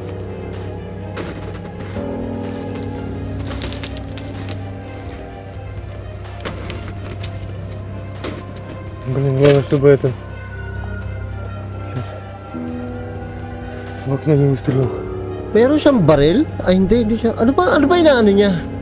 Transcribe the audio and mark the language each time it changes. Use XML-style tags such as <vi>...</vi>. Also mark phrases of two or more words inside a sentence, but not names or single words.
<ru>Блин, главное, чтобы это... Сейчас. В окно не выстрелил.</ru> <tl>Meron siyang baril? Ay, hindi siya. Ano ba inaano niya?</tl>